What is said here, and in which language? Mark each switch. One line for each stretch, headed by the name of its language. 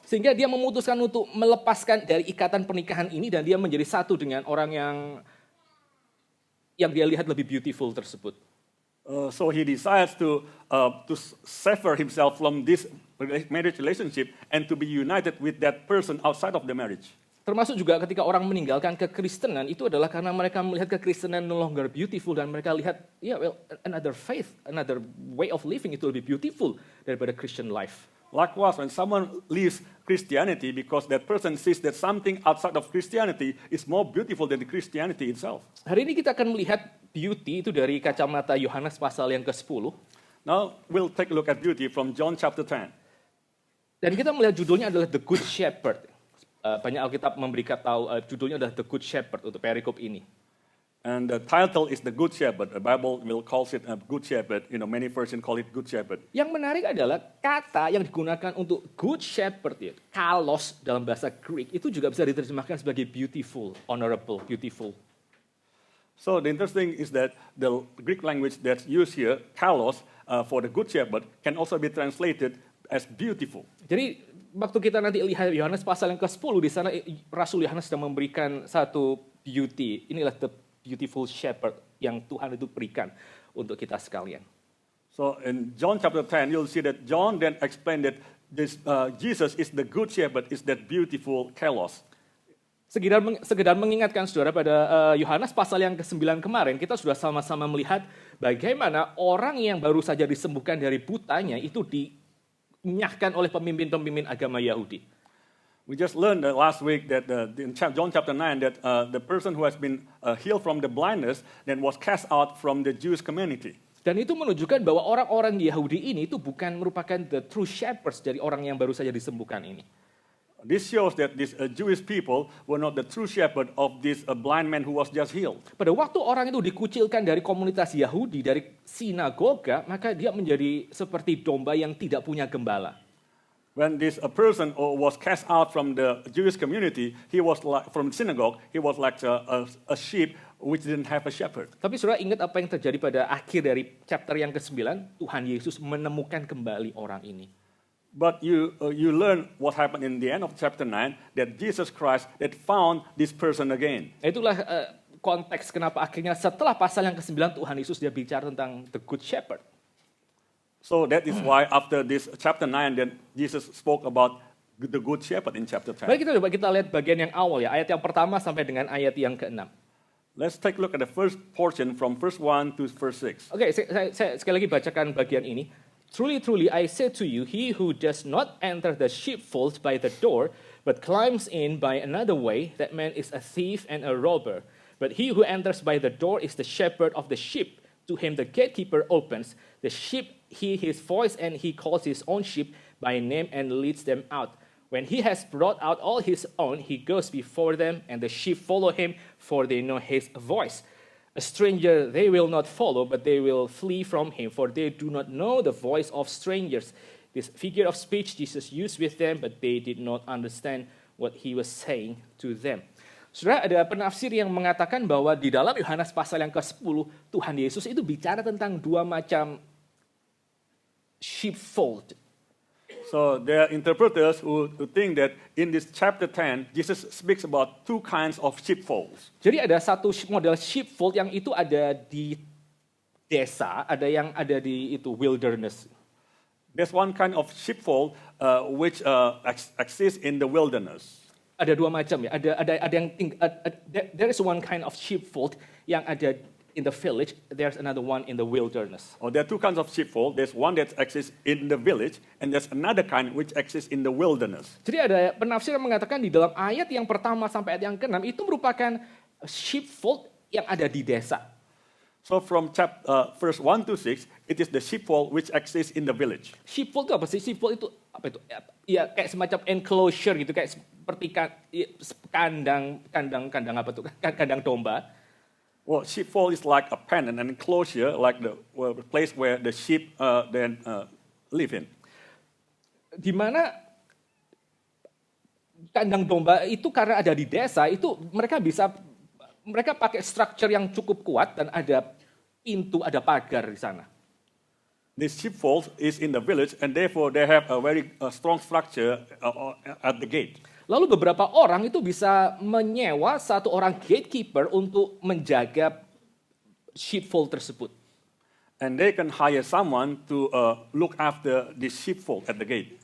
Indonesian: Sehingga dia memutuskan untuk melepaskan dari ikatan pernikahan ini dan dia menjadi satu dengan orang yang dia lihat lebih beautiful tersebut.
English: So he decides to sever himself from this marriage relationship and to be united with that person outside of the marriage.
Indonesian: Termasuk juga ketika orang meninggalkan kekristenan itu adalah karena mereka melihat kekristenan
English: no longer beautiful
Indonesian: dan mereka lihat
English: another faith, another way of living
Indonesian: itu lebih beautiful daripada
English: Christian life. Likewise, when someone leaves Christianity because that person sees that something outside of Christianity is more beautiful than the Christianity itself.
Indonesian: Hari ini kita akan melihat beauty itu dari kacamata Yohanes pasal yang ke-10.
English: Now we'll take a look at beauty from John chapter 10.
Indonesian: Dan kita melihat judulnya adalah
English: The Good Shepherd.
Indonesian: Banyak Alkitab memberikan tahu judulnya adalah The Good Shepherd untuk perikop ini.
English: And the title is The Good Shepherd. The Bible will call it a Good Shepherd. Many versions call it Good Shepherd.
Indonesian: Yang menarik adalah kata yang digunakan untuk Good Shepherd, kalos dalam bahasa Greek, itu juga bisa diterjemahkan sebagai
English: beautiful, honorable, beautiful. So the interesting is that the Greek language that's used here, kalos, for the Good Shepherd, can also be translated as beautiful.
Indonesian: Jadi waktu kita nanti lihat Yohanes pasal yang ke-10 di sana Rasul Yohanes sedang memberikan satu beauty. Inilah
English: the beautiful shepherd
Indonesian: yang Tuhan itu berikan untuk kita sekalian.
English: So in John chapter 10 you'll see that John then explained that this Jesus is the good shepherd, is that beautiful kalos.
Indonesian: Sekedar mengingatkan saudara pada Yohanes pasal yang ke-9 kemarin kita sudah sama-sama melihat bagaimana orang yang baru saja disembuhkan dari butanya itu dinyahkan oleh pemimpin-pemimpin agama Yahudi.
English: We just learned last week that in John chapter 9 that the person who has been healed from the blindness then was cast out from the Jewish community.
Indonesian: Dan itu menunjukkan bahwa orang-orang Yahudi ini itu bukan merupakan
English: the true shepherds
Indonesian: dari orang yang baru saja disembuhkan ini.
English: This shows that these Jewish people were not the true shepherd of this blind man who was just healed.
Indonesian: Pada waktu orang itu dikucilkan dari komunitas Yahudi, dari sinagoga, maka dia menjadi seperti domba yang tidak punya gembala.
English: When this person was cast out from the Jewish community, he was like from the synagogue. He was like a sheep which didn't have a shepherd.
Indonesian: Tapi saudara ingat apa yang terjadi pada akhir dari chapter yang ke-9? Tuhan Yesus menemukan kembali orang ini.
English: But you learn what happened in the end of chapter 9, that Jesus Christ had found this person again.
Indonesian: Itulah konteks kenapa akhirnya setelah pasal yang ke-9 Tuhan Yesus dia bicara tentang
English: the good shepherd. So that is why after this chapter 9, then Jesus spoke about the good shepherd in chapter 10.
Indonesian: Mari kita lihat bagian yang awal ya, ayat yang pertama sampai dengan ayat yang ke-6.
English: Let's take a look at the first portion from verse 1 to verse 6.
Indonesian: Oke, saya sekali lagi bacakan bagian ini.
English: Truly, truly, I say to you, he who does not enter the sheepfold by the door, but climbs in by another way, that man is a thief and a robber. But he who enters by the door is the shepherd of the sheep. To him the gatekeeper opens. The sheep hear his voice, and he calls his own sheep by name and leads them out. When he has brought out all his own, he goes before them, and the sheep follow him, for they know his voice. A stranger they will not follow, but they will flee from him, for they do not know the voice of strangers. This figure of speech Jesus used with them, but they did not understand what he was saying to them.
Indonesian: Saudara, ada penafsir yang mengatakan bahwa di dalam Yohanes pasal yang ke-10, Tuhan Yesus itu bicara tentang dua macam sheepfold.
English: So there are interpreters who think that in this chapter 10, Jesus speaks about two kinds of sheepfolds.
Indonesian: Jadi ada satu model sheepfold yang itu ada di desa, ada yang ada di itu wilderness.
English: There's one kind of sheepfold which exists in the wilderness.
Indonesian: ada dua macam ya. Ada yang
English: there is one kind of sheepfold
Indonesian: yang ada
English: in the village. There's another one in the wilderness. Or there are two kinds of sheepfold. There's one that exists in the village, and there's another kind which exists in the wilderness.
Indonesian: Jadi ada penafsir yang mengatakan di dalam ayat yang pertama sampai ayat yang ke-6 itu merupakan sheepfold yang ada di desa.
English: So from verse 1 to 6, it is the sheepfold which exists in the village.
Indonesian: Sheepfold itu apa sih? Sheepfold itu apa itu? Ya kayak semacam enclosure gitu, kayak seperti kandang apa tuh? Kandang domba.
English: Well, sheepfold is like a pen and an enclosure, like the place where the sheep then live in.
Indonesian: Di mana kandang domba itu karena ada di desa, itu mereka pakai structure yang cukup kuat dan ada pintu, ada pagar di sana.
English: This sheepfold is in the village, and therefore they have a very strong structure at the gate.
Indonesian: Lalu beberapa orang itu bisa menyewa satu orang gatekeeper untuk menjaga sheepfold tersebut.
English: And they can hire someone to look after this sheepfold at the gate.